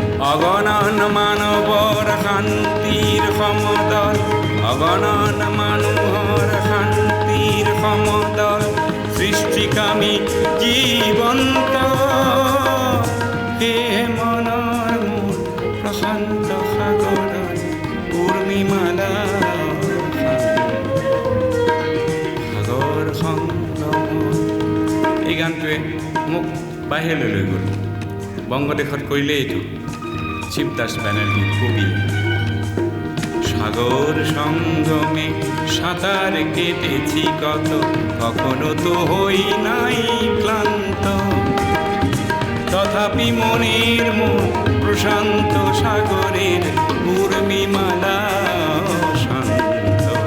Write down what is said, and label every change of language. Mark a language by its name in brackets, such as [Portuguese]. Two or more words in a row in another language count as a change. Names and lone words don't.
[Assamese] অগণন মানৱৰ শান্তিৰ সমদল, অগণন মানুহৰ শান্তিৰ সমদল, সৃষ্টিকামী জীৱন্ত হে মনৰ মোৰ প্ৰশান্ত সাগৰ উৰ্মিমালা সাগৰ সংগম। এই গানটোৱে মোক বাহিৰলৈ লৈ গ'ল। বংগদেশত কৰিলে এইটো শিৱদাস ব্যানার্জী কবি। [Bangla] সাগর সঙ্গমে সাঁতার কেটেছি কত, কখনো তো হই নাই ক্লান্ত, তথাপি মনের মন প্রশান্ত সাগরের উর্মিমালা শান্ত।